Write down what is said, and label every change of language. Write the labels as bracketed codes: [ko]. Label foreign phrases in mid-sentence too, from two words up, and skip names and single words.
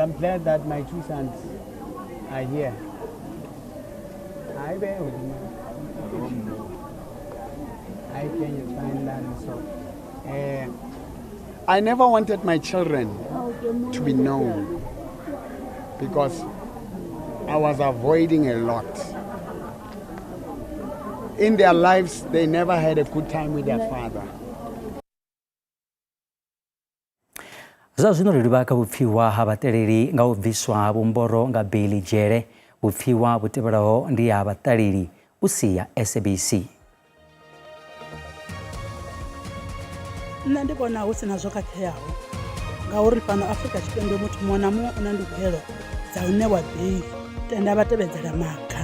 [en] I'm glad that my two sons are here. I never wanted my children to be known because I was avoiding a lot. In their lives, they never had a good time with their father. [ve] Zwa zwino ri livha kha vhupfiwa ha vhaṱaleli nga u bviswa ha Vho Mboro nga beiḽi dzhele. Vhupfiwa vhu tevhelaho ndi ha vhaṱaleli u si ya SABC. Nṋe ndi vhona hu sina zwo khakheaho ngauri fhano Afrika Tshipembe muthu muṅwe na muṅwe u na ndugelo dza u ṋewa beiḽi tenda vha tevhedzela maga.